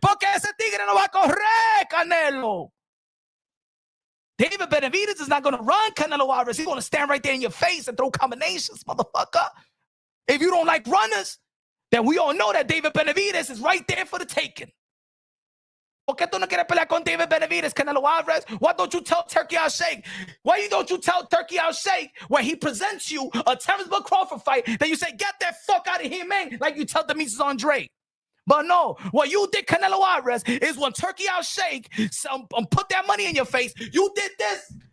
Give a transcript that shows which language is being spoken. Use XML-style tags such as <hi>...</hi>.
<es>Porque ese tigre no va a correr,</es> <en>Canelo. David Benavidez is not going to run Canelo Alvarez. He's going to stand right there in your face and throw combinations, motherfucker. If you don't like runners, then we all know that David Benavidez is right there for the taking.</en> <es>¿Por qué tú no quieres pelear con David Benavidez, Canelo Alvarez?</es> <en>Why don't you tell Turkey Al Sheikh? Why don't you tell Turkey Al Sheikh when he presents you a Terrence Crawford fight, then you say, get that fuck out of here, man, like you tell Demetrius Andre. But no, what you did, Canelo Alvarez, is when Turkey Al Sheikh put that money in your face, you did this.</en>